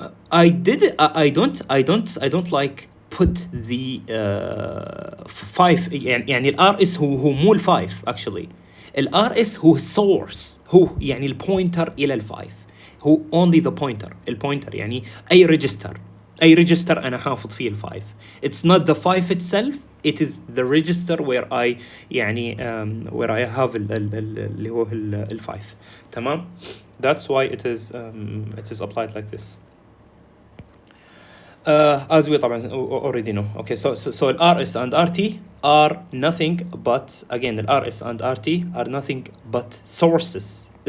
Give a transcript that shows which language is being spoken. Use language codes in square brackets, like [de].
[en] I don't like put the 5 يعني [ar] الRS هو مو ال 5 [en] actually. [ar] الRS هو source، هو يعني البوينتر إلى ال 5، هو [en] only the pointer. [ar] البوينتر يعني أي register أنا حافظ فيه ال 5. [en] It's not the 5 itself, it is the register where I يعني where I have [ar] اللي هو ال 5. تمام. [en] That's why it is applied like this. As we طبعا already know. Okay, so RS and RT are nothing but, again, the RS and RT are nothing but sources.